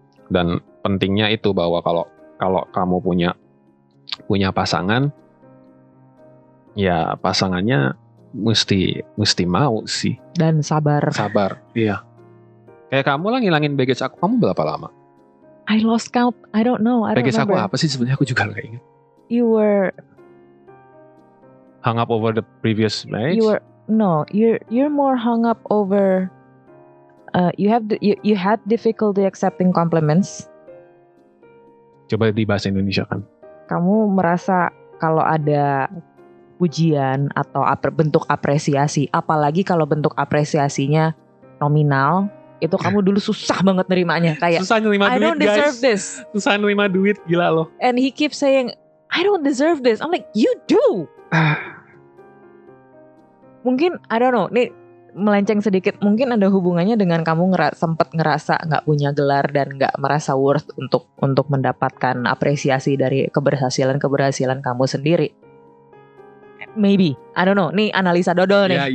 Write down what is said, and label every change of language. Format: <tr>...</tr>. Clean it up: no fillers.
<id>Dan pentingnya itu bahwa kalau kamu punya pasangan, ya pasangannya mesti mau sih. Dan sabar. Iya. Kayak kamu lah ngilangin baggage aku, kamu berapa lama?</id> <en>I lost count. I don't know.</en> <id>Baggage aku apa sih sebenarnya, aku juga gak ingat.</id> <en>You were hung up over the previous marriage? You're more hung up over you had difficulty accepting compliments.</en> <id>Coba di bahasa Indonesia kan. Kamu merasa kalau ada pujian atau bentuk apresiasi, apalagi kalau bentuk apresiasinya nominal, itu kamu dulu susah banget nerimanya, kayak susah nerima duit,</id> <en>I don't deserve this.</en> <id>Susah nerima duit, gila loh.</id> <en>And he keeps saying I don't deserve this. I'm like, you do.</en> <id>Mungkin</id> <en>I don't know,</en> <id>nih melenceng sedikit, mungkin ada hubungannya dengan kamu sempat ngerasa nggak punya gelar dan nggak merasa worth untuk mendapatkan apresiasi dari keberhasilan kamu sendiri.</id> <en>Maybe, I don't know.</en> <id>Nih analisa dodol nih.</id>